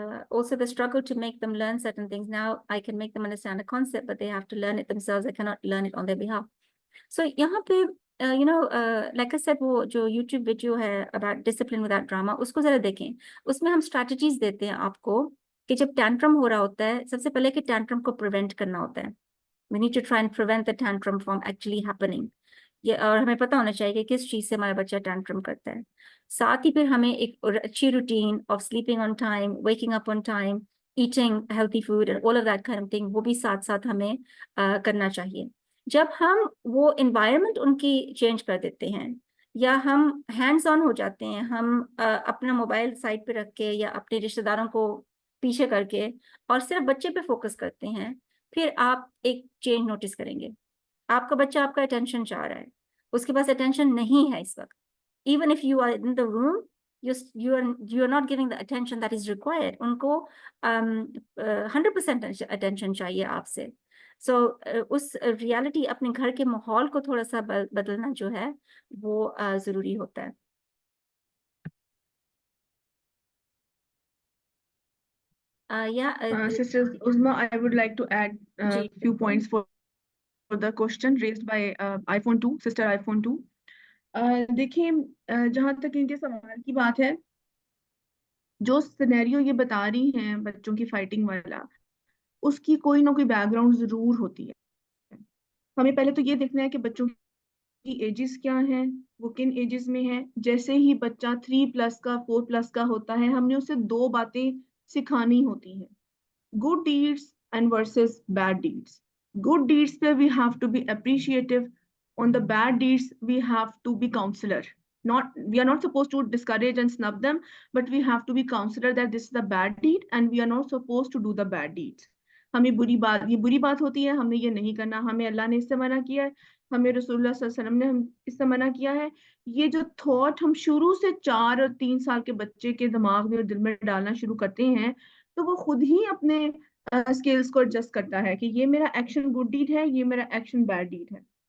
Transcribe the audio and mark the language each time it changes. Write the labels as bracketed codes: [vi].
[en] Also the struggle to make them learn certain things. Now I can make them understand a concept, but they have to learn it themselves. I cannot learn it on their behalf. [ur] So یہاں پہ [en] like I said, [ur] وہ جو YouTube video ہے [en] about discipline without drama, [ur] اس کو ذرا دیکھیں. اس میں ہم strategies دیتے ہیں آپ کو کہ جب ٹینٹرم ہو رہا ہوتا ہے، سب سے پہلے کہ ٹینٹرم کو پریونٹ کرنا ہوتا ہے. [en] We need to try and prevent the tantrum from actually happening. [ur] اور ہمیں پتہ ہونا چاہیے کہ کس چیز سے ہمارا بچہ ٹینٹرم کرتا ہے. ساتھ ہی پھر ہمیں ایک اچھی routine of sleeping on time, ویکنگ up on time, [en] eating healthy food and all of that kind of thing, [ur] وہ بھی ساتھ ساتھ ہمیں کرنا چاہیے. جب ہم وہ انوائرمنٹ ان کی چینج کر دیتے ہیں یا ہم ہینڈز آن ہو جاتے ہیں، ہم اپنا موبائل سائڈ پہ رکھ کے یا اپنے رشتہ داروں کو پیچھے کر کے اور صرف بچے پہ فوکس کرتے ہیں، پھر آپ ایک چینج نوٹس کریں گے. آپ کا بچہ آپ کا اٹینشن چاہ رہا ہے، اس کے پاس اٹینشن نہیں ہے اس وقت. [en] Even if you are in the room, you are not giving the attention that is required. [ur] ان کو 100% attention چاہیے آپ سے. سو اس ریالٹی اپنے گھر کے ماحول کو تھوڑا سا بدلنا جو ہے وہ ضروری ہوتا ہے. [en] Sister Uzma, I would like to add [ur] جی [en] few points for the question raised by iPhone 2, sister iPhone 2. [ur] دیکھیں جہاں تک ان کے سوال کی بات ہے، جو سینیریو یہ بتا رہی ہیں بچوں کی فائٹنگ والا، اس کی کوئی نہ کوئی بیک گراؤنڈ ضرور ہوتی ہے. ہمیں پہلے تو یہ دیکھنا ہے کہ بچوں کی ایجز کیا ہیں، وہ کن ایجز میں ہیں. جیسے ہی بچہ 3+ کا 4+ کا ہوتا ہے، ہم نے اسے 2 باتیں سکھانی ہوتی ہیں: [en] good deeds and versus bad deeds. Good deeds pé we have to be appreciative. On the bad deeds we have to be counselor. We are not supposed to discourage and snub them, but we have to be counselor that this is the bad deed and we are not supposed to do the bad deeds. [ur] ہمیں یہ بری بات ہوتی ہے، ہم نے یہ نہیں کرنا، ہمیں اللہ نے اس سے منع کیا ہے، ہمیں رسول اللہ صلی اللہ علیہ وسلم نے اس سے منع کیا ہے. یہ جو تھاٹ ہم شروع سے 4 اور 3 سال کے بچے کے دماغ میں اور دل میں ڈالنا شروع کرتے ہیں، تو وہ خود ہی اپنے اسکلز کو ایڈجسٹ کرتا ہے کہ یہ میرا ایکشن گڈ ڈیڈ ہے، یہ میرا ایکشن بیڈ ڈیڈ ہے.